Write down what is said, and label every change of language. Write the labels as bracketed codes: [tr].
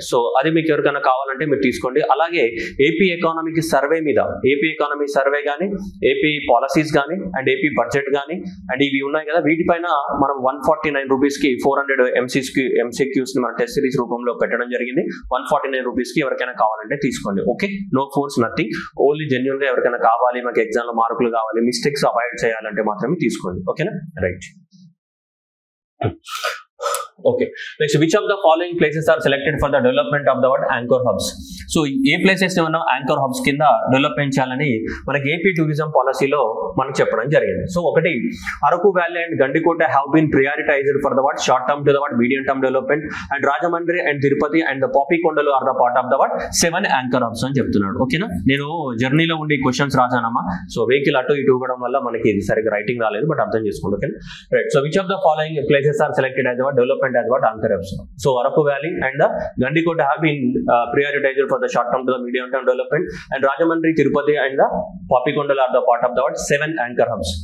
[te] So అది మీకు ఎవరికైనా కావాలంటే మీరు తీసుకోండి. అలాగే ఏపీ ఎకానమీకి సర్వే మీద, ఏపీ ఎకానమీ సర్వే కానీ, ఏపీ పాలసీస్ కానీ, అండ్ ఏపీ బడ్జెట్ కానీ, అండ్ ఇవి ఉన్నాయి కదా, వీటిపైన మనం 149 రూపీస్కి 400 MCQs ని మన టెస్ట్ సిరీస్ రూపంలో పెట్టడం జరిగింది. 149 రూపీస్కి ఎవరికైనా కావాలంటే తీసుకోండి. Okay, no force, nothing. Only genuine గా ఎవరికైనా కావాలి, మాకు ఎగ్జామ్ లో మార్కులు కావాలి, మిస్టేక్స్ అవాయిడ్ చేయాలంటే మాత్రమే తీసుకోండి. ఓకేనా, right. [en] Okay, next, which of the following places are selected for the development of the anchor hubs? [te] So ఏ places ని మనం యాంకర్ హబ్స్ కింద డెవలప్మెంట్ చేయాలని మనకి ఏపీ టూరిజం పాలసీలో మనకు చెప్పడం జరిగింది. [en] so ఒకటి, Araku Valley and Gandikota have been prioritized for the short term to the medium term development, and Rajahmundry and Tirupati and the Papikondalu are the part of the 7 anchor hubs [te] అని చెప్తున్నాడు. ఓకేనా, నేను జర్నీలో ఉండి క్వశ్చన్స్ రాసానమ్మా. సో వెహికల్ అటు ఇటు ఇవ్వడం వల్ల మనకి ఇది సరిగ్గా రైటింగ్ రాలేదు, బట్ అర్థం చేసుకోండి. Okay, right. [en] So which of the following places are selected as development as what anchor hubs? So Araku Valley and the Gandikota have been prioritized for the short term to the medium term development, and Rajamandri, Tirupati and the Papikondala are the part of the 7 anchor hubs.